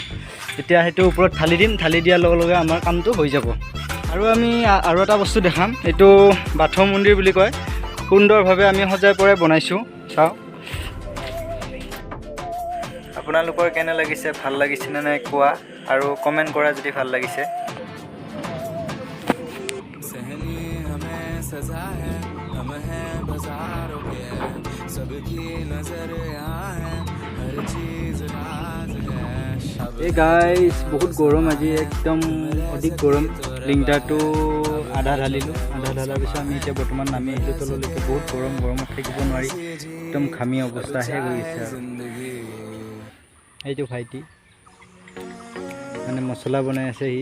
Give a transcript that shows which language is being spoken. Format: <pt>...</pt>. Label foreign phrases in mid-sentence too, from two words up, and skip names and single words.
<as>এতিয়া সেইটো ওপৰত ঢালি দিম। ঢালি দিয়াৰ লগে লগে আমাৰ কামটো হৈ যাব। আৰু আমি আৰু এটা বস্তু দেখাম। এইটো বাথৌ মন্দিৰ বুলি কয়। সুন্দৰভাৱে আমি সজাই পৰাই বনাইছোঁ। চাওঁ আপোনালোকৰ কেনে লাগিছে, ভাল লাগিছে নে নাই কোৱা, আৰু কমেণ্ট কৰা যদি ভাল লাগিছে।</as> <hi>सजा है, हम हैं बाजारों के, सबकी नजर यहाँ है, हर चीज राज है।</hi> <en>hey guys,</en> <as>বহুত গৰম আজি, একদম অধিক গৰম। লিংটাৰটো আধা ঢালিলোঁ। আধা ঢালাৰ পিছত আমি এতিয়া বৰ্তমান নামি আহিলোঁ তললৈকে। বহুত গৰমত থাকিব নোৱাৰি, একদম ঘামি অৱস্থাহে হৈ গৈছে আৰু। এইটো ভাইটি মানে মছলা বনাই আছে।</as>